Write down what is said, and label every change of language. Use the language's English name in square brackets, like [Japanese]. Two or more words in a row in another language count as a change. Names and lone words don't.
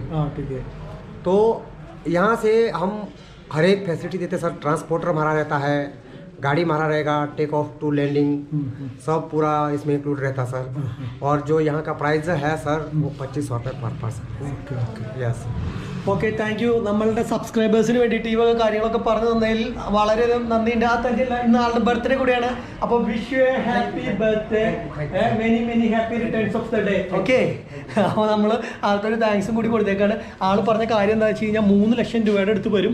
[Hindi] ठीक है. तो यहाँ से हम हर एक फैसिलिटी देते हैं सर. ट्रांसपोर्टर हमारा रहता है, गाड़ी हमारा रहेगा, [English] take off to landing [Hindi] सब पूरा इसमें इंक्लूड रहता सर. और जो यहाँ का प्राइस है सर वो 2500 रुपये [English] per person. [Hindi] यस. [English] okay thank you. [Malayalam] നമ്മളുടെ സബ്സ്ക്രൈബേഴ്സിന് വേണ്ടിയിട്ട് ഈ വക കാര്യങ്ങളൊക്കെ പറഞ്ഞു തന്നതിൽ വളരെയധികം നന്ദിയുണ്ട്. ആ തന്നെ ഇന്ന് ആളുടെ ബർത്ത്ഡേ കൂടിയാണ്. [English] അപ്പോൾ wish you a happy birthday, many happy returns of the day. [Malayalam] ഓക്കെ. അപ്പോൾ നമ്മൾ ആൾക്കൊരു താങ്ക്സും കൂടി കൊടുത്തേക്കാണ്. ആൾ പറഞ്ഞ കാര്യം എന്താ വെച്ച് കഴിഞ്ഞാൽ 3 ലക്ഷം രൂപയുടെ അടുത്ത് വരും.